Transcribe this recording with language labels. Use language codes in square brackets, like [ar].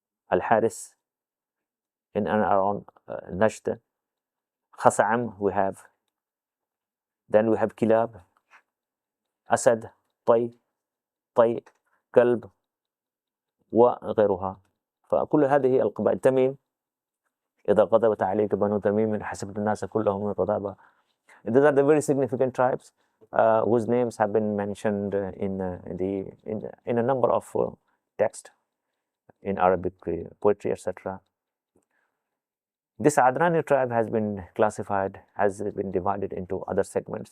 [en] Al-Haris in and around Najd. Khasa'am we have. Then we have Kilab, Asad, Tay, Kalb [ar] وغيرها. فكل هذه القبائل. تميم، إذا غضبت عليك بنو تميم حسبت الناس كلهم من غضابة. [en] These are the very significant tribes whose names have been mentioned in a number of texts in Arabic poetry, etc. This Adnani tribe has been classified, has been divided into other segments.